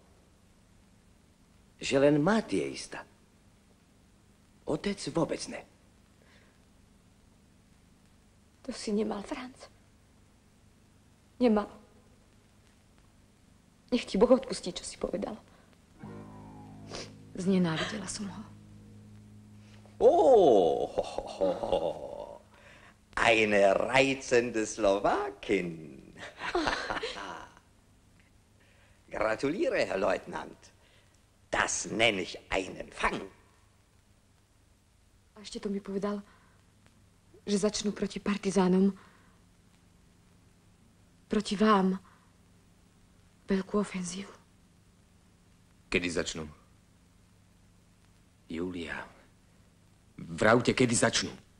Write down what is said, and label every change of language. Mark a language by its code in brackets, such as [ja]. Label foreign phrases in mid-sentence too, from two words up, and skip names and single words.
[sk] Že len mať je istá. Otec vôbec ne. To si nemal, Franz. Nemal. Nech ti Boh odpustí, čo si povedal. Znenávidela som ho. [de] Eine reizende Slowakin. Gratuliere, Herr Leutnant. Das nenne ich einen Fang. [sk] A ešte to mi povedal, že začnú proti partizánom, proti vám, veľkú ofenzívu. Kedy začnú? Julia, vravte, kedy začnú?